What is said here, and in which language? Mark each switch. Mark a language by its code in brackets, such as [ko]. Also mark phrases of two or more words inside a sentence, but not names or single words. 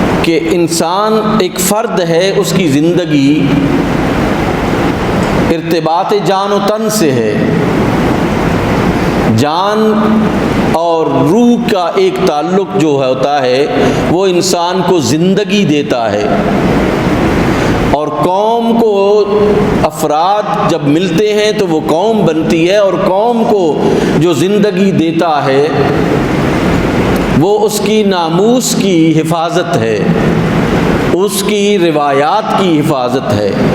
[ur] کہ انسان ایک فرد ہے، اس کی زندگی [fa] ارتباط جان و تن [ur] سے ہے۔ جان اور روح کا ایک تعلق جو ہوتا ہے وہ انسان کو زندگی دیتا ہے، اور قوم کو افراد جب ملتے ہیں تو وہ قوم بنتی ہے، اور قوم کو جو زندگی دیتا ہے وہ اس کی ناموس کی حفاظت ہے، اس کی روایات کی حفاظت ہے۔